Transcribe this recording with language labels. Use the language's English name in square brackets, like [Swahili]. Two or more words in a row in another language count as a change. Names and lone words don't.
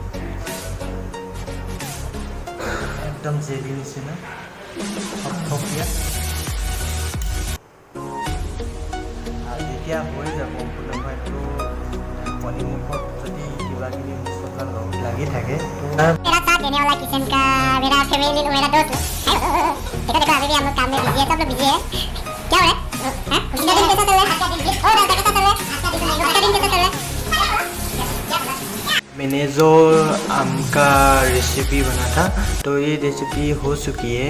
[Assamese] একদম জেলি নিচিনা থপথপীয়া। যেতিয়া হৈ যাব হয়তো পনিমুখত যদি কিবা কিবি মছলা লাগি থাকে [Hindi] मेरा साथ देने वाला किचन का मेरा फैमिली मेरा दोस्त है। देखो देखो अभी भी हम लोग काम में बिजी है, सब लोग बिजी है। क्या हो रहा है? हैं? उसका दिन कैसा चल रहा है? और आपका कैसा चल रहा है? आपका दिन कैसा चल रहा है? मैंने जो आम का रेसिपी बना था तो ये रेसिपी हो चुकी है।